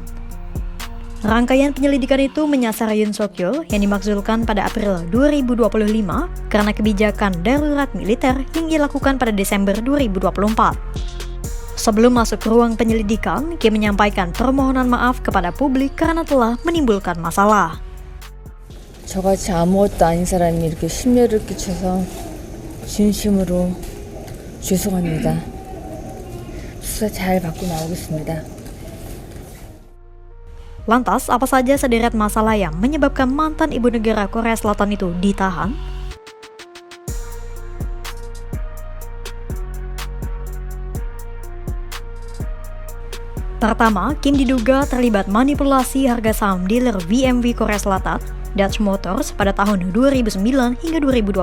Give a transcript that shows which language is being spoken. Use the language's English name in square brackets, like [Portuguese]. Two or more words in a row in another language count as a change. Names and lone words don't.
[Indonesian] Rangkaian penyelidikan itu menyasar Yoon Suk-yeol yang dimaksudkan pada April 2025 karena kebijakan darurat militer yang dilakukan pada Desember 2024. Sebelum masuk ke ruang penyelidikan, Kim menyampaikan permohonan maaf kepada publik karena telah menimbulkan masalah. [Korean] 저같이 아무것도 아닌 사람이 이렇게 심려를 끼쳐서 진심으로 죄송합니다. 수사 잘 받고 나오겠습니다. [Indonesian] Lantas, apa saja sederet masalah yang menyebabkan mantan ibu negara Korea Selatan itu ditahan? Pertama, Kim diduga terlibat manipulasi harga saham dealer BMW Korea Selatan, Dutch Motors pada tahun 2009 hingga 2012.